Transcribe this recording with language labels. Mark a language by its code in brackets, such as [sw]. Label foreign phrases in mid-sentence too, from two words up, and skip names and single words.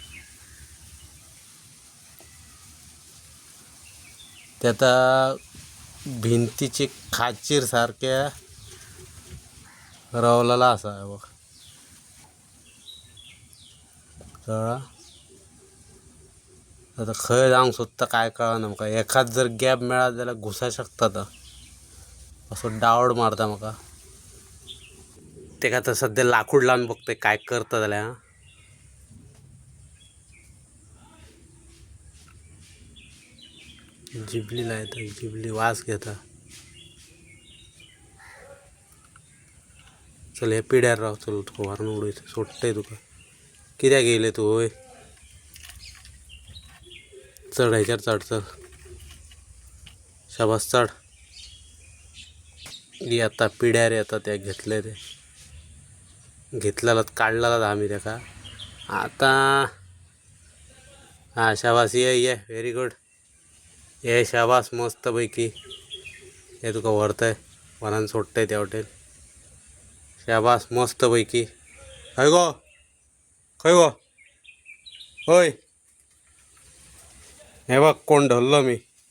[kok] ते आता भिंतीची खाचीर सारख्या रवलेला असा बघ कळा. आता खंय जावंक सोदता काय कळना म्हाका. एखाद जर गॅप मेळत जाल्यार घुसा शकता तर असो डावट मारता म्हाका. तेका आता सध्या लाकूड लावून बघतोय काय करता जाल्यार. जिबली लायता, जिबली वास घेता. चल हे पिड्यार राव. चल तुका व्हरून उडयता सोडटय तुका. कित्याक येयले तू होय. चढ ह्याच्यार चढ चल. शाबास चढ. येता पिड्यार येता त्या घेतले ते घेतलेला काढलेला आम्ही त्याका. आता हा शाबास ये ये [en] very good. [kok] ये शाबास मस्त पैकी. हे तुका व्हरतय व्हरान सोडटय त्या हॉटेल. शाबास मस्त पैकी. खंय गो खंय गो होय. हे बघ कोण धरलो मी.